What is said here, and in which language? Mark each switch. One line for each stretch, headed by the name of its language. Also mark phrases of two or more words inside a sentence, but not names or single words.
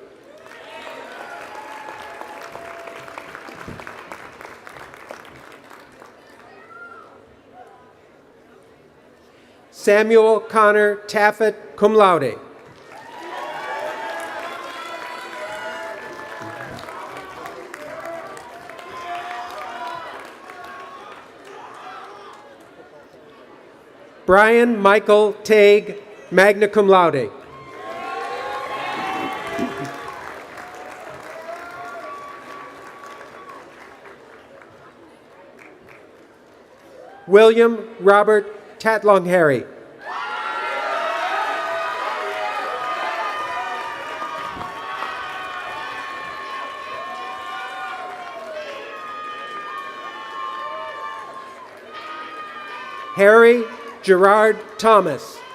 English: Samuel Connor Taffet,
Latin: cum laude.
English: Brian Michael Tague,
Latin: magna cum laude.
English: William Robert Tatlong-Harry. Harry Gerard Thomas.